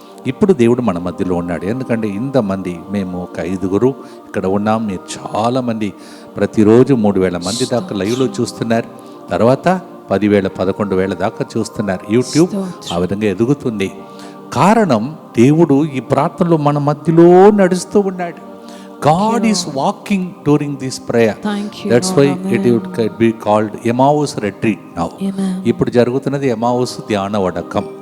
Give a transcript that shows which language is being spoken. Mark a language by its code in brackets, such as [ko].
[te] ఇప్పుడు దేవుడు మన మధ్యలో ఉన్నాడు. ఎందుకంటే ఇంతమంది, మేము ఒక 5గురు ఇక్కడ ఉన్నాం. మీరు చాలామంది ప్రతిరోజు 3,000 మంది దాకా లైవ్లో చూస్తున్నారు. తర్వాత 10,000 11,000 దాకా చూస్తున్నారు. యూట్యూబ్ ఆ విధంగా ఎదుగుతుంది. కారణం, దేవుడు ఈ ప్రార్థనలో మన మధ్యలో నడుస్తూ ఉన్నాడు. [en] God is walking during this prayer. That's why it would be called Emmaus retreat now. [te] ఇప్పుడు జరుగుతున్నది ఎమావుస్ ధ్యాన వడకం.